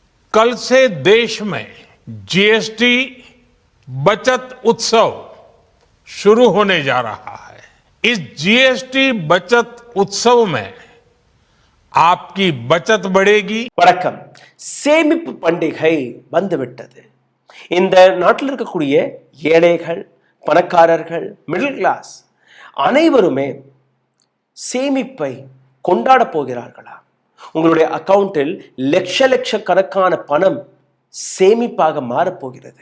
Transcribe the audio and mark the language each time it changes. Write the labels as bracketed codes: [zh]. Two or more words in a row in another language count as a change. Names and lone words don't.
[hi] कल से देश में जीएसटी बचत उत्सव शुरू होने जा रहा है। इस जीएसटी बचत उत्सव में आपकी बचत बढ़ेगी। [ta] வணக்கம். சேமிப்பு பண்டிகை வந்துவிட்டது. இந்த நாட்டில் இருக்கக்கூடிய ஏழைகள், பணக்காரர்கள், [en] middle class [ta] அனைவருமே சேமிப்பை கொண்டாட போகிறார்களா? உங்களுடைய அக்கவுண்டில் லட்ச கணக்கான பணம் சேமிப்பாக மாறப்போகிறது.